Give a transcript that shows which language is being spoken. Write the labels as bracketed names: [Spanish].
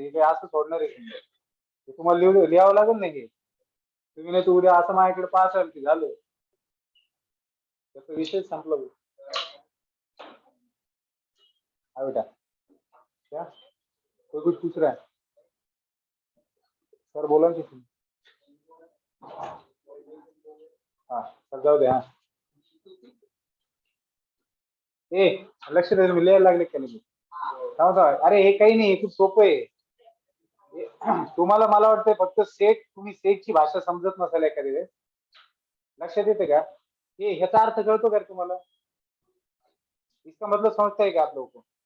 [Marathi] हे काय असं सोडणार आहे तुम्ही? हे तुम्हाला लिहावं लागेल नाही हे. तुम्ही नाही तर उद्या असं माझ्याकडे पाहसाल की झालं त्याचा विषय संपला. [Hindi] हा बेटा क्या कोई कुछ पूछ रहा है? [Marathi] सर बोला की तुम्ही. हा सर जाऊ दे. हा ए लक्ष दे. तुम्ही लिहायला लागले का नाही? थांबा. अरे हे काही नाही. हे खूप सोपं आहे. तुम्हाला मला वाटतंय फक्त सेट तुम्ही सेटची भाषा समजत नसाल एखादी वेळेस. लक्षात येते का? हे ह्याचा अर्थ कळतो का तुम्हाला? [Hindi] इसका मतलब समजता है का आप लोगों को?